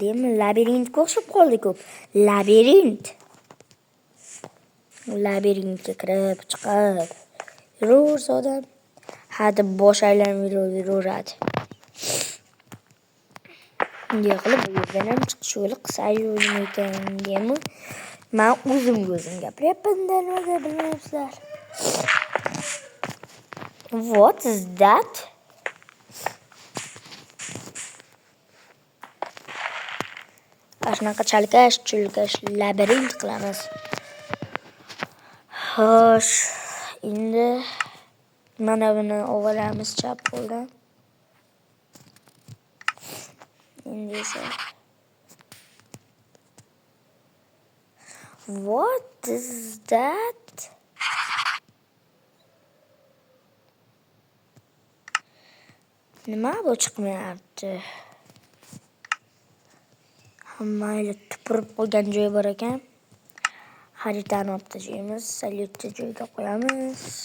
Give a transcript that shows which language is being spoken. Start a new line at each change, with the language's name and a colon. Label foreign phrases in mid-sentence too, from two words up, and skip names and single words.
Uzbek: Labirintga o'xshab qoldi-ku. Labirintga kirib chiqib yuraversa odam hadi bosh aylanib yuraveradi. Bunday qilib bu yerdan ham chiqish yo'li qisayur ekan deymi? Men o'zim gapiryapman, nima bilmayapsizlar.
English: What is that?
Uzbek: Shunaqa chalkash labirint qilamiz. Xo'sh, endi mana buni olamiz chap qo'ldan. Endi esa
English: what is that?
Uzbek: Nima bu chiqmayapti? Mayli, tupurib qo'ygan joyi bor ekan. Xaritani olib tashlaymiz, salyutni joyiga qo'yamiz.